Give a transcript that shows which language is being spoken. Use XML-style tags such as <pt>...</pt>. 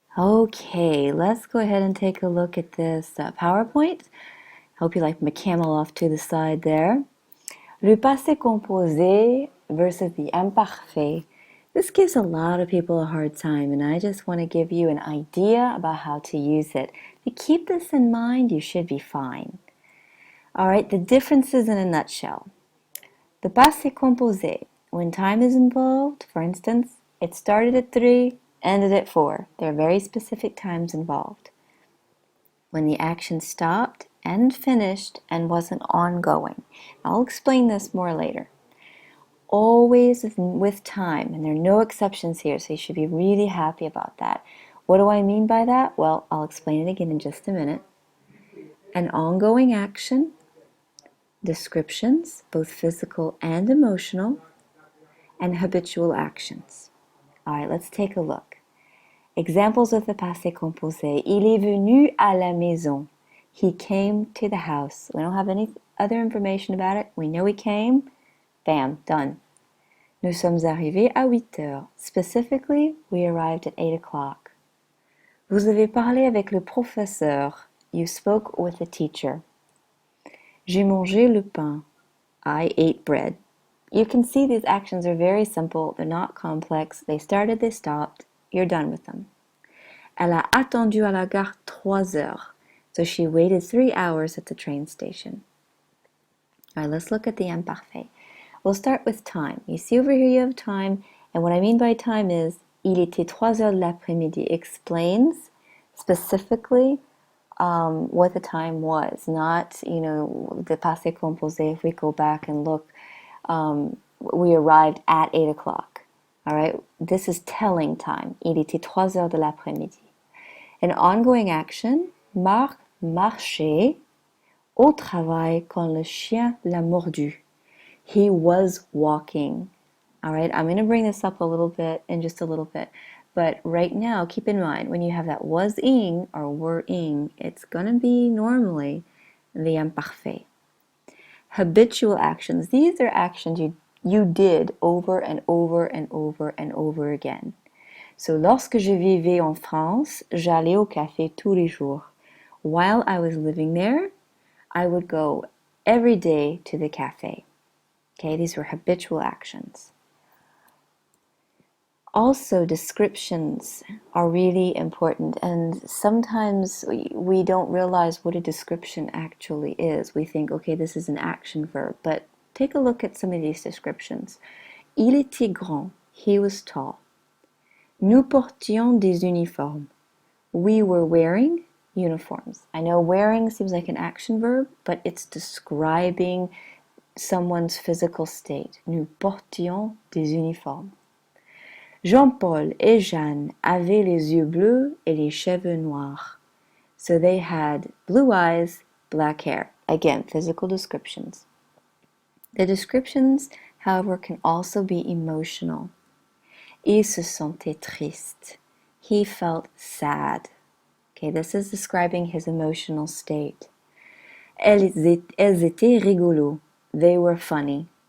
<en>Okay, let's go ahead and take a look at this PowerPoint. Hope you like my camel off to the side there. Le passé composé versus the imparfait. This gives a lot of people a hard time, and I just want to give you an idea about how to use it. If you keep this in mind, you should be fine. All right, the differences in a nutshell. The passé composé, when time is involved, for instance, it started at 3, ended at 4. There are very specific times involved. When the action stopped and finished and wasn't ongoing. I'll explain this more later. Always with time, and there are no exceptions here, so you should be really happy about that. What do I mean by that? Well, I'll explain it again in just a minute. An ongoing action, descriptions, both physical and emotional, and habitual actions. All right, let's take a look. Examples of the passé composé.</en> <fr>Il est venu à la maison.</fr> <en>He came to the house. We don't have any other information about it. We know he came. Bam, done.</en> <fr>Nous sommes arrivés à 8 heures.</fr> <en>Specifically, we arrived at 8 o'clock.</en> <fr>Vous avez parlé avec le professeur.</fr> <en>You spoke with the teacher.</en> <fr>J'ai mangé le pain.</fr> <en>I ate bread. You can see these actions are very simple. They're not complex. They started, they stopped. You're done with them.</en> <fr>Elle a attendu à la gare 3 heures.</fr> <en>So she waited 3 hours at the train station. All right, let's look at the imparfait. We'll start with time. You see over here you have time, and what I mean by time is</en> <fr>il était 3 heures de l'après-midi.</fr> <en>Explains specifically what the time was, not, the passé composé. If we go back and look, we arrived at 8 o'clock. All right, this is telling time.</en> <fr>Il était 3 heures de l'après-midi.</fr> <en>An ongoing action,</en> <fr>Marc marchait au travail quand le chien l'a mordu.</fr> <en>He was walking. All right, I'm going to bring this up a little bit in just a little bit. But right now, keep in mind, when you have that was-ing or were-ing, it's going to be normally the imparfait. Habitual actions. These are actions you did over and over and over and over again.</en> <fr>So, lorsque je vivais en France, j'allais au café tous les jours.</fr> <en>While I was living there, I would go every day to the cafe. Okay, these were habitual actions. Also, descriptions are really important, and sometimes we don't realize what a description actually is. We think, okay, this is an action verb, but take a look at some of these descriptions.</en> <fr>Il était grand,</fr> <en>he was tall.</en> <fr>Nous portions des uniformes.</fr> <en>We were wearing uniforms. I know wearing seems like an action verb, but it's describing someone's physical state.</en> <fr>Nous portions des uniformes. Jean-Paul et Jeanne avaient les yeux bleus et les cheveux noirs.</fr> <en>So they had blue eyes, black hair. Again, physical descriptions. The descriptions, however, can also be emotional.</en> <fr>Il se sentait triste.</fr> <en>He felt sad. Okay, this is describing his emotional state.</en> <fr>Elles étaient rigolos.</fr> <en>They were funny.</en>